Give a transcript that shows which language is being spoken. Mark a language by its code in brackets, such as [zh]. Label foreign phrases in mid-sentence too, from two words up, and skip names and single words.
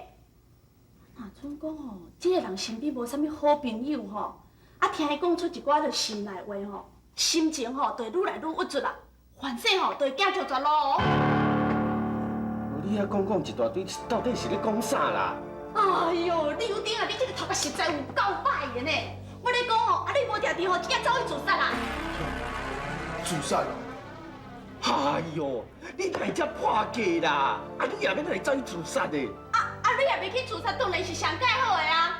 [nan] 若像讲吼，即个人身边无啥物好朋友吼，啊听伊讲出一寡着心内话吼，心情吼就会愈来愈郁卒啦，反正吼就会惊着绝咯。你遐讲一大堆，到底是咧讲啥啦？哎呦，刘丁啊，你这个头壳实在有够歹的呢！我咧讲吼，啊你无定定吼，真正走去自杀啦！自杀？哎呦，你哪会遮破格啦？啊，你也免来走去自杀的？你也袂去自杀，当然是上介好的啊！